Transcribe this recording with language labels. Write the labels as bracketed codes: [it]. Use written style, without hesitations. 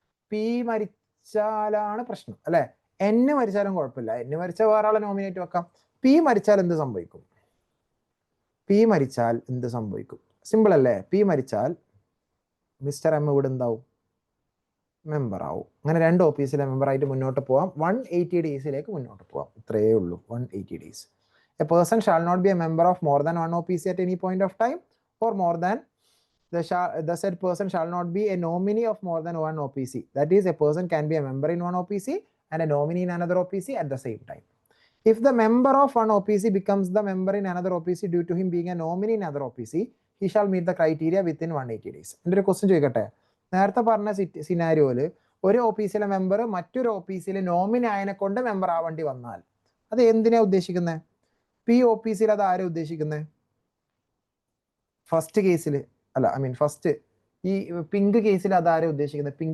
[ml] P മരിച്ചാലാണ് പ്രശ്നം അല്ലെ. N മരിച്ചാലും കുഴപ്പമില്ല, എൻ മരിച്ചാൽ വേറെ ആളെ നോമിനേറ്റ് വെക്കാം. പി മരിച്ചാൽ എന്ത് സംഭവിക്കും? പി മരിച്ചാൽ എന്ത് സംഭവിക്കും? സിമ്പിൾ അല്ലേ. പി മരിച്ചാൽ മിസ്റ്റർ എം ഇവിടെ എന്താവും? മെമ്പർ ആവും. അങ്ങനെ 2 ഓഫീസിലെ മെമ്പറായിട്ട് മുന്നോട്ട് പോവാം. 180 ഡേയ്സിലേക്ക് മുന്നോട്ട് പോവാം. ഇത്രയേ ഉള്ളൂ, 180 days. [en] A person shall not be a member of more than 1 OPC at any point of time, or more than the said person shall not be a nominee of more than 1 OPC. That is, a person can be a member in 1 OPC and a nominee in another OPC at the same time. If the member of 1 OPC becomes the member in another OPC due to him being a nominee in another OPC, he shall meet the criteria within 180 days. [ml] എൻ്റെ ഒരു question ചോദിക്കട്ടെ. നേരത്തെ പറഞ്ഞ സിനാരിയോയിൽ ഒരു ഓഫീസിലെ member മറ്റൊരു ഓഫീസിലെ nominee ആയതിനെ കൊണ്ട് മെമ്പർ ആവേണ്ടി വന്നാൽ അത് എന്തിനാ ഉദ്ദേശിക്കുന്നത്? പി ഓഫീസിൽ അത് ആരെ ഉദ്ദേശിക്കുന്നത്? ഫസ്റ്റ് കേസിൽ അല്ല, ഫസ്റ്റ് ഈ പിങ്ക് കേസിൽ അത് ആരെ ഉദ്ദേശിക്കുന്നത്?